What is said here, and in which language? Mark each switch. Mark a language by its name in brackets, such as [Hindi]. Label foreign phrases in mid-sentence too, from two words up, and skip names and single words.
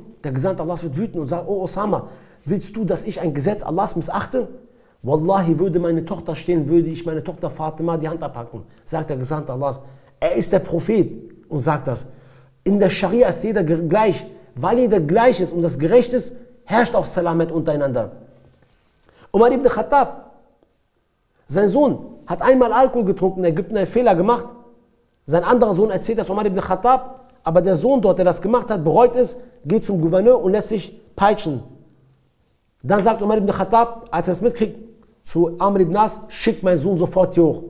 [German] Der Gesandte Allahs wird wütend und sagt, oh Osama, willst du, dass ich ein Gesetz Allahs missachte? Wallahi, würde meine Tochter stehen, würde ich meine Tochter Fatima die Hand abhacken. Sagt der Gesandte Allahs. Er ist der Prophet und sagt das. In der Scharia ist jeder gleich. Weil jeder gleich ist und das gerecht ist, herrscht auch Salamet untereinander. Umar ibn Khattab, sein Sohn, hat einmal Alkohol getrunken, in Ägypten einen Fehler gemacht. Sein anderer Sohn erzählt das Umar ibn Khattab, aber der Sohn dort, der das gemacht hat, bereut es, geht zum Gouverneur und lässt sich peitschen. Dann sagt Umar ibn Khattab, als er es mitkriegt, zu Amr ibn As, schick meinen Sohn sofort hier hoch.